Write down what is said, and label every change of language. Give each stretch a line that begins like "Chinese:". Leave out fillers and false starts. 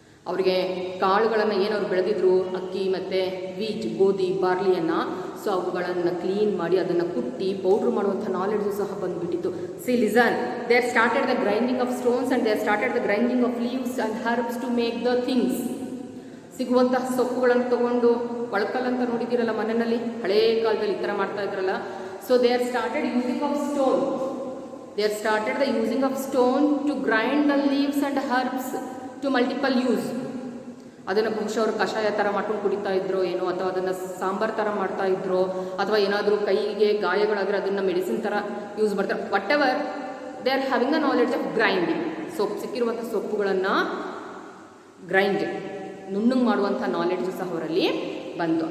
Kannada: ಅವರಿಗೆ ಕಾಳುಗಳನ್ನು ಏನವ್ರು ಬೆಳೆದಿದ್ರು, ಅಕ್ಕಿ ಮತ್ತು ವೀಟ್, ಗೋಧಿ, ಬಾರ್ಲಿಯನ್ನು, ಸೊ ಅವುಗಳನ್ನು ಕ್ಲೀನ್ ಮಾಡಿ ಅದನ್ನು ಕುಟ್ಟಿ ಪೌಡ್ರ್ ಮಾಡುವಂಥ ನಾಲೆಡ್ಜು ಸಹ ಬಂದುಬಿಟ್ಟಿತ್ತು.
English: See listen, they are started the grinding of stones and they are started the grinding of leaves and herbs to make the things.
Kannada: ಸಿಗುವಂತಹ ಸೊಪ್ಪುಗಳನ್ನು ತೊಗೊಂಡು ಒಳಕಲ್ ಅಂತ ನೋಡಿದ್ದೀರಲ್ಲ ಮನೆಯಲ್ಲಿ, ಹಳೇ ಕಾಲದಲ್ಲಿ ಈ ಥರ ಮಾಡ್ತಾ ಇದ್ರಲ್ಲ.
English: So they are started using of stone. They have started the using of stone to grind the leaves and herbs to multiple use.
Kannada: ಅದನ್ನು ಬಹುಶಃ ಅವರು ಕಷಾಯ ಥರ ಮಾಡ್ಕೊಂಡು ಕುಡಿತಾ ಇದ್ರೋ ಏನೋ, ಅಥವಾ ಅದನ್ನು ಸಾಂಬಾರು ಥರ ಮಾಡ್ತಾ ಇದ್ರೋ, ಅಥವಾ ಏನಾದರೂ ಕೈಗೆ ಗಾಯಗಳಾದರೆ ಅದನ್ನು ಮೆಡಿಸಿನ್ ಥರ ಯೂಸ್ ಮಾಡ್ತಾರೆ.
English: Whatever, they are having the knowledge of grinding.
Kannada: ಸಿಕ್ಕಿರುವಂಥ ಸೊಪ್ಪುಗಳನ್ನು ಗ್ರೈಂಡ್ ನುಣ್ಣಗೆ ಮಾಡುವಂಥ ನಾಲೆಡ್ಜು ಸಹ ಅವರಲ್ಲಿ ಬಂತು.